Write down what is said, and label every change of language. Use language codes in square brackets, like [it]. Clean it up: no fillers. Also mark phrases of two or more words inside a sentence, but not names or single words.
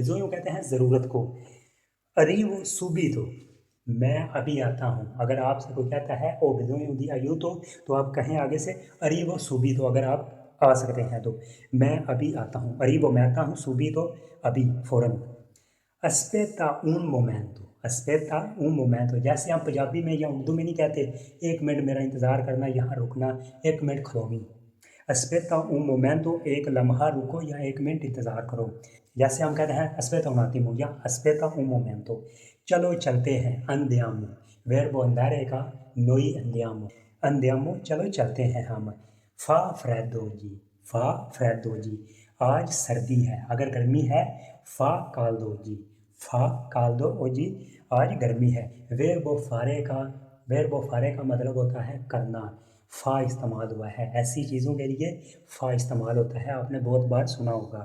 [hi] बिजोयू कहते हैं ज़रूरत को। [it] arrivo subito, [hi] मैं अभी आता हूँ। अगर आपसे कोई कहता है [it] ho bisogno di aiuto, [hi] तो आप कहें आगे से [it] arrivo subito, [hi] अगर आप आ सकते हैं तो। मैं अभी आता हूँ, अरीवो मैं आता हूँ, सुबीतो अभी, फ़ौरन। [it] अस्पेता un momento, अस्पेता un momento, [hi] जैसे हम पंजाबी में या उर्दू में नहीं कहते एक मिनट मेरा इंतज़ार करना, यहाँ रुकना, एक मिनट खलोनी। [it] अस्पेता un momento, [hi] एक लम्हा रुको या एक मिनट इंतज़ार करो। जैसे हम कहते हैं [it] aspetta un attimo [hi] या [it] aspetta un momento, [hi] चलो चलते हैं। [it] andiamo, verbo andare का noi andiamo, andiamo, [hi] चलो चलते हैं हम। [it] fa freddo oggi, fa freddo oggi, [hi] आज सर्दी है। अगर गर्मी है [it] fa caldo oggi, fa caldo oggi, [hi] आज गर्मी है। [it] verbo fare [hi] का, [it] verbo fare [hi] का मतलब होता है करना। फ़ा इस्तेमाल हुआ है, ऐसी चीज़ों के लिए फ़ा इस्तेमाल होता है, आपने बहुत बार सुना होगा।